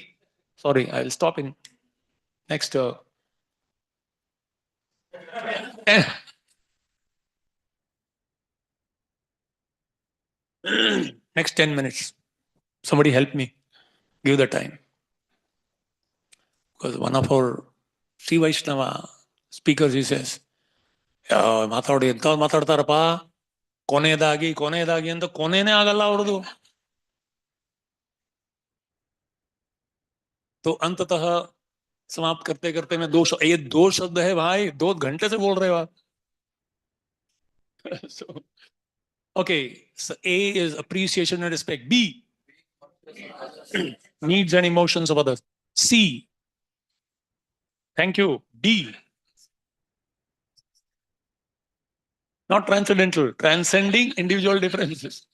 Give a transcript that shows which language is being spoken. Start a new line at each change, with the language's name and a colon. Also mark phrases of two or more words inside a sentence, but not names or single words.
English: Sorry, I'll stop in next next 10 minutes. Somebody help me. Give the time. Because one of our Sri Vaishnava speakers, he says,
Kannada: ಮಾತಾಡಿ ಎಂತ ಮಾತಾಡ್ತಾರಪ್ಪ ಕೊನೆಯದಾಗಿ ಅಂತ ಕೊನೆನೇ ಆಗಲ್ಲ ಅವ್ರದ್ದು.
Hindi: तो अंततः समाप्त करते करते मैं ये दो शब्द है भाई, 2 घंटे से बोल रहे हो आप.
English: So, okay, so A is appreciation and respect. B, needs and emotions of others. C, thank you. D, not transcendental, transcending individual differences.